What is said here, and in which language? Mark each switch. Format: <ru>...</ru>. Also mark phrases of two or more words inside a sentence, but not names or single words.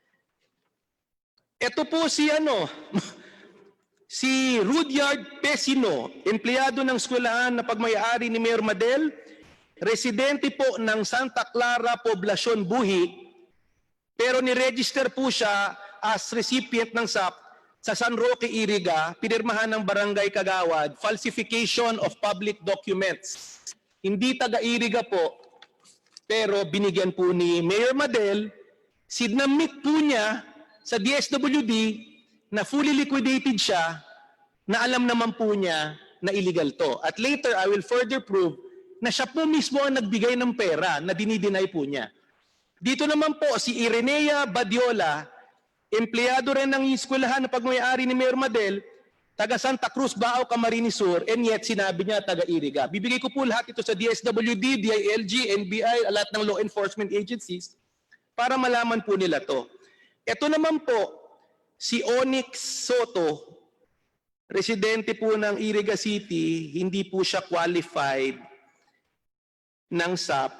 <tl>Ito po si si Rudyard Pesino, empleyado ng eskwelahan na pagmayari ni Mayor Madel, residente po ng Santa Clara, Poblacion, Buhi, pero ni-register po siya as recipient ng SAP sa San Roque, Iriga, pinirmahan ng Barangay Kagawad,</tl> <en>falsification of public documents.</en> <tl>Hindi taga-Iriga po, pero binigyan po ni Mayor Madel, sinamit po niya sa DSWD na</tl> <en>fully liquidated</en> <tl>siya, na alam naman po niya na illegal to. At</tl> <en>later, I will further prove</en> <tl>na siya po mismo ang nagbigay ng pera na dinideny po niya. Dito naman po si Irenea Badiola, empleyado rin ng eskwelahan na pagmayari ni Mayor Madel, taga Santa Cruz, Baaw, Camarines Sur,</tl> <en>and yet</en> <tl>sinabi niya taga Iriga. Bibigay ko po lahat ito sa DSWD, DILG, NBI, lahat ng</tl> <en>law enforcement agencies</en> <tl>para malaman po nila to. Ito naman po, si Onyx Soto, residente po ng Iriga City, hindi po siya qualified ng SAP.</tl>